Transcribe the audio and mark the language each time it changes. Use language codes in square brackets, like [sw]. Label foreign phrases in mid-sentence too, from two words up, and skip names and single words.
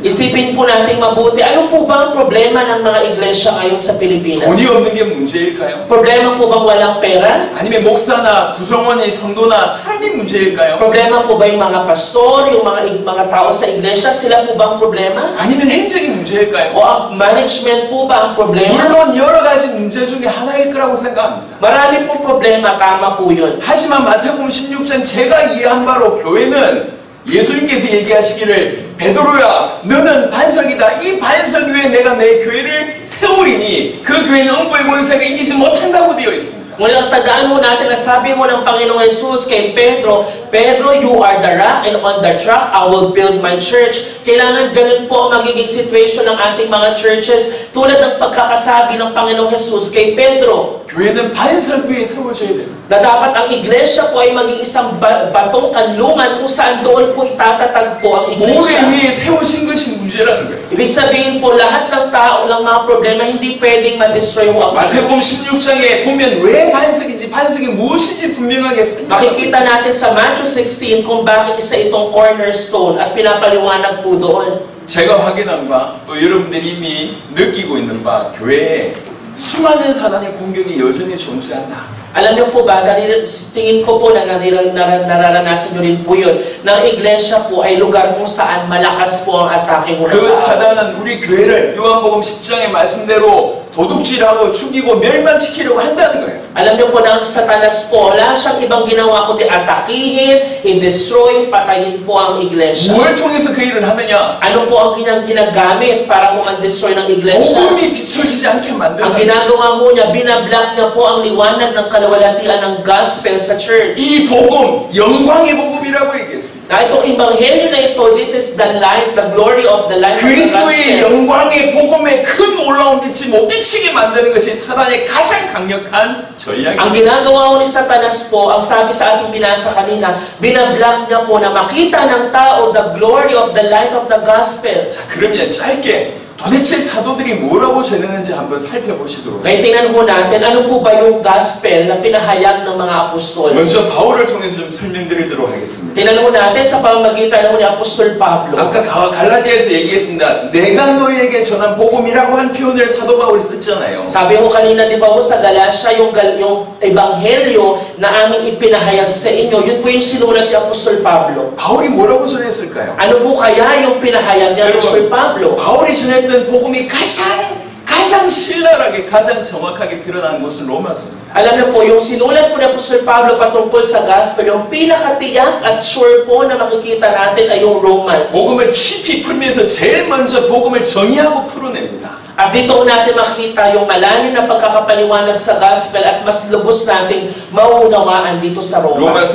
[tl] Isipin po natin mabuti, ano po ba ang problema ng mga iglesia ngayon sa Pilipinas? [ko] 돈이 없는 게 문제일까요? [tl] Problema po bang walang pera? [ko] 아니면 목사나 구성원이 성도나 사람이 문제일까요? [tl] Problema po ba yung mga pastor, yung mga tao sa iglesia, sila po ba ang problema? [ko] 아니면 행정이 문제일까요? [tl] O ang management po ba ang problema? [ko] 물론 여러 가지 문제 중에 하나일 거라고 생각합니다. [tl] Marami pong problema, tama po yun. [ko] 하지만 마태복음 16장 제가 이해한 바로 교회는 예수님께서 얘기하시기를 베드로야 너는 반석이다. 이 반석 위에 내가 내 교회를 세우리니 그 교회는 음부의 권세가 이기지 못한다고 되어 있습니다. [tl] Ngunit tandaan mo natin na sabi mo ng Panginoong Jesus kay Pedro, Pedro, [en] you are the rock, and on the rock, I will build my church. [tl] Kailangan ganun po ang magiging situation ng ating mga churches, tulad ng pagkakasabi ng Panginoong Jesus kay Pedro. [ko] 교회는 반석 위에 세워져야 돼요. [tl] Na dapat ang iglesia po ay maging isang batong kanlungan kung saan doon po itatatag po ang [ko] 모래 [tl] iglesia. [ko] 위에 세워진 것이 문제라는 거예요. [tl] Ibig sabihin po, lahat ng tao, ng mga problema, hindi pwedeng ma-destroy mo ang [ko] 마태복음 [tl] church. [ko] 16장에 보면 왜 반석인지 반석이 무엇인지 분명하게 설명하고 [tl] Makikita natin sa Matthew 16 kung bakit isa itong cornerstone at pinapaliwanag po doon. [ko] 제가 확인한 바, 또 여러분들이 이미 느끼고 있는 바, 교회에 수많은 사단의 공격이 여전히 존재한다. [tl] Alam niyo po ba, tingin ko po na nararanasan niyo rin po yun, na ang iglesia po ay lugar kung saan malakas po ang atake mo. [ko] 그 사단은 우리 교회를 요한복음 10장의 말씀대로 도둑질하고 죽이고 멸망시키려고 한다는 거예요. [tl] Alam niyo po na ang Satanas po, wala siyang ibang ginawa kundi atakihin, i-destroy, patayin po ang iglesia. [ko] 뭘 통해서 그 일을 하느냐? [tl] Ano po ang ginagamit para po mag-destroy ng iglesia? [ko] 복음이 비춰지지 않게 [tl] Ang [ko] 만드는 [tl] ginagawa po niya, binablock niya po ang liwanag ng kalawalatian ng gospel sa church. [ko] 이 복음, 영광의 복음이라고 얘기했습니다. [tl] Na itong ebanghelyo na ito, [en] this is the light, the glory of the light of the [ko] 그리스도의 [en] gospel. [ko] 영광의 복음에 큰 올라온 빛이 못 비치게 만드는 것이 사단의 가장 강력한 [tl] Ang [ko] 전략입니다. [tl] ginagawa ko ni Satanas po, ang sabi sa ating binasa kanina, binablock niya po na makita ng tao [en] the glory of the light of the gospel. [ko] 자, 그러면 짧게 도대체 사도들이 뭐라고 전했는지 한번 살펴보시도록 [tl] Kaya tingnan po natin, ano po ba yung gospel na pinahayag ng mga apostol? [ko] 먼저 바울을 통해서 좀 설명드리도록 하겠습니다. [tl] Tingnan po natin sa pamamagitan ng ni Apostol Pablo. [ko] 아까 갈라디아에서 얘기했습니다. 내가 너희에게 전한 복음이라고 한 표현을 사도 바울이 썼잖아요. [tl] Sabi ko kanina, di ba po sa Galatia, yung ebanghelyo na aming ipinahayag sa inyo, yun po yung sinulat ni Apostol Pablo. [ko] 바울이 뭐라고 전했을까요? [tl] Ano po kaya yung pinahayag ni Apostol Pablo? [ko] 바울이 전했던 복음이 가장 신랄하게, 가장 정확하게 드러난 것은 로마서입니다. [tl] Alam niyo po, yung sinulat po ni Apostol Pablo patungkol sa gospel, yung pinakatiyak at sure po na makikita natin ay yung Romans. [ko] 복음을 깊이 풀면서 제일 먼저 복음을 정의하고 풀어냅니다. [tl] At dito natin makita yung malalim na pagkakapaliwanag sa gospel at mas lubos nating mauunawaan dito sa Romans.